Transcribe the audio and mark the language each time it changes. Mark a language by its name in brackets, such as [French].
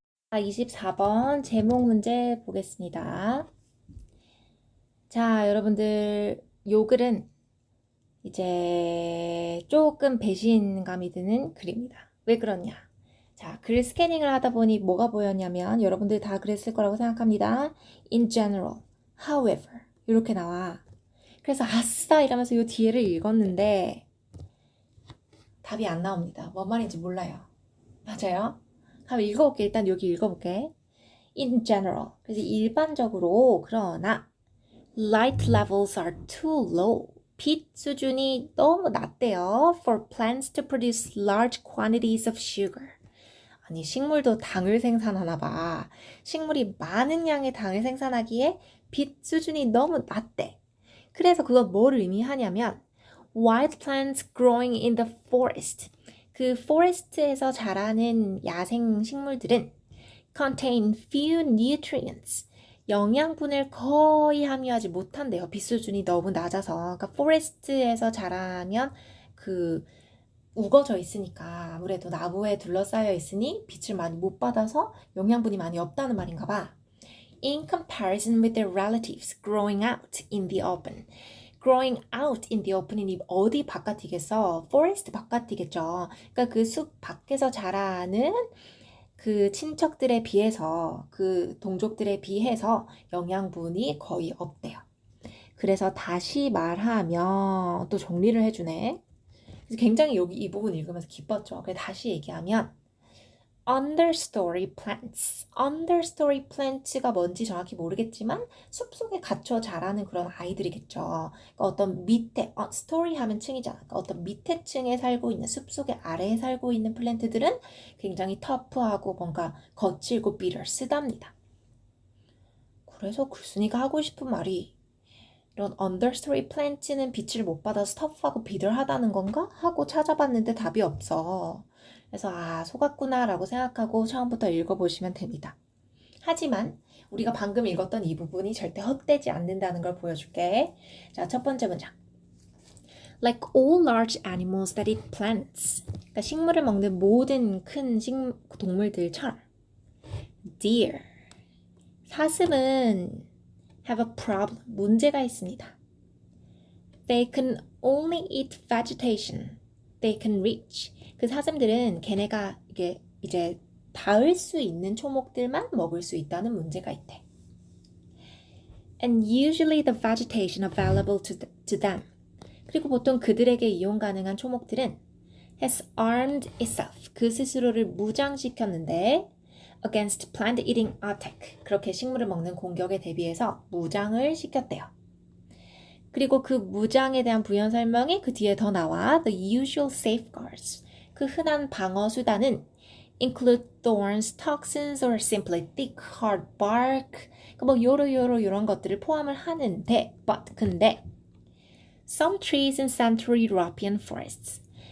[Korean] 24번 제목 문제 보겠습니다. 자, 여러분들 요 글은 이제 조금 배신감이 드는 글입니다. 왜 그러냐? 자, 글 스캐닝을 하다 보니 뭐가 보였냐면 여러분들 다 그랬을 거라고 생각합니다. [English] In general, however [Korean] 이렇게 나와. 그래서 아싸 이러면서 요 뒤에를 읽었는데 답이 안 나옵니다. 뭔 말인지 몰라요. 맞아요? 한번 읽어볼게. 일단 여기 읽어볼게. [English] In general, [Korean] 그래서 일반적으로 그러나 [English] light levels are too low. [Korean] 빛 수준이 너무 낮대요. [English] For plants to produce large quantities of sugar. [Korean] 아니, 식물도 당을 생산하나 봐. 식물이 많은 양의 당을 생산하기에 빛 수준이 너무 낮대. 그래서 그건 뭘 의미하냐면 [English] wild plants growing in the forest. [Korean] 그 forest에서 자라는 야생 식물들은 [English] contain few nutrients. [Korean] 영양분을 거의 함유하지 못한대요. 빛 수준이 너무 낮아서. 그러니까 포레스트에서 자라면 그 우거져 있으니까 아무래도 나무에 둘러싸여 있으니 빛을 많이 못 받아서 영양분이 많이 없다는 말인가 봐. [English] In comparison with their relatives growing out in the open. growing out in the open이 [Korean] 어디 바깥이겠어? forest 바깥이겠죠. 그러니까 그 숲 밖에서 자라는 그 친척들에 비해서 그 동족들에 비해서 영양분이 거의 없대요. 그래서 다시 말하면 또 정리를 해주네. 그래서 굉장히 여기 이 부분 읽으면서 기뻤죠. 그래서 다시 얘기하면 understory plants. understory plants가 뭔지 정확히 모르겠지만 숲속에 갇혀 자라는 그런 아이들이겠죠. 그러니까 어떤 밑에, story 하면 층이잖아. 그러니까 어떤 밑에 층에 살고 있는 숲속의 아래에 살고 있는 플랜트들은 굉장히 터프하고 뭔가 거칠고 bitter, 쓰답니다. 그래서 글쓴이가 하고 싶은 말이 이런 understory plants는 빛을 못 받아서 터프하고 비들하다는 건가? 하고 찾아봤는데 답이 없어. 그래서 속았구나 라고 생각하고 처음부터 읽어보시면 됩니다. 하지만 우리가 방금 읽었던 이 부분이 절대 헛되지 않는다는 걸 보여줄게. 자, 첫 번째 문장. [English] Like all large animals that eat plants. [Korean] 그러니까 식물을 먹는 모든 큰 동물들처럼. [English] Deer. 사슴은 have a problem. [Korean] 문제가 있습니다. [English] They can only eat vegetation they can reach. [Korean] 그 사슴들은 걔네가 이게 이제 닿을 수 있는 초목들만 먹을 수 있다는 문제가 있대. [English] And usually the vegetation available to them. [Korean] 그리고 보통 그들에게 이용 가능한 초목들은 [English] has armed itself. [Korean] 그 스스로를 무장시켰는데 [English] against plant eating attack. [Korean] 그렇게 식물을 먹는 공격에 대비해서 무장을 시켰대요. 그리고 그 무장에 대한 부연 설명이 그 뒤에 더 나와. [English] The usual safeguards. [Korean] 그 흔한 방어 수단은 [English] include thorns, toxins, or simply thick, hard bark. [Korean] 뭐 요러 이런 것들을 포함을 하는데, 근데 [English] some trees in Central European forests.